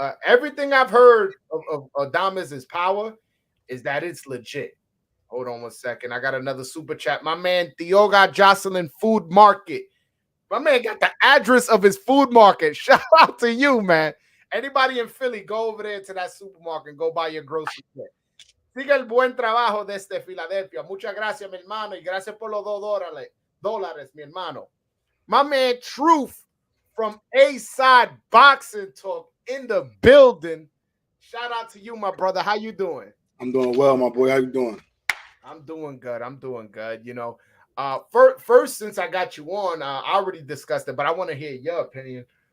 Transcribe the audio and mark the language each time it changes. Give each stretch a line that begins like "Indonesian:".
English: Everything I've heard of Adames' power is that it's legit. Hold on one second. I got another super chat. My man Tioga Jocelyn Food Market. My man got the address of his food market. Shout out to you, man. Anybody in Philly, go over there to that supermarket and go buy your groceries there.
Spanish: Sigue el buen trabajo desde Filadelfia. Muchas gracias, mi hermano, y gracias por los $2, mi hermano.
English: My man Truth from A-Side Boxing Talk in the building. Shout out to you, my brother. How you doing? I'm doing well, my boy. How you doing? I'm doing good. I'm doing good. You know, first, since I got you on, I already discussed it, but I want to hear your opinion.